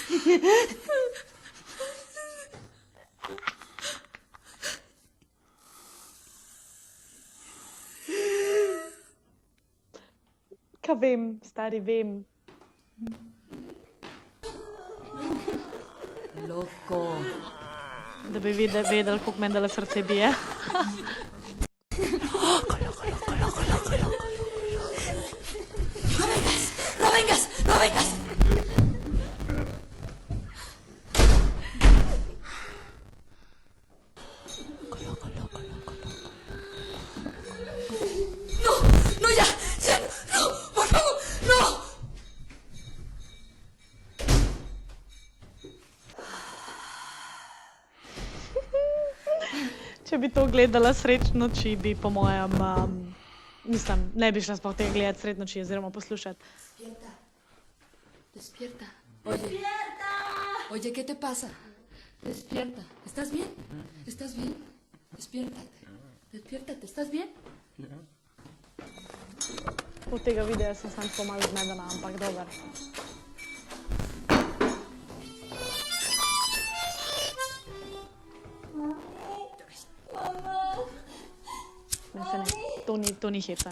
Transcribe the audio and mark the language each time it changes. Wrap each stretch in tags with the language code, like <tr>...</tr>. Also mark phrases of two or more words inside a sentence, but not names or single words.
<sl>Kaj vem, stari, vem. Loco. da bi vedeli, koliko meni dala srce bije.</sl> <es>¡No vengas! ¡No vengas! ¡No! ¡No, ya! ¡Ya! ¡No! ¡Por favor! ¡No!</es> <sl>Če bi to gledala sred noči, bi po mojem, mislim, ne bi šla sploh tega gledati sred noči oziroma poslušati.</sl> <es>Despierta. Despierta. Oye. ¡Despierta! Oye, ¿qué te pasa? Despierta. ¿Estás bien? ¿Estás bien? Despiértate. Despiértate. ¿Estás bien?</es> <sl>Od tega videa sem samo tako malo zmedena, ampak dober. Ne, se ne, to ni hecan.</sl>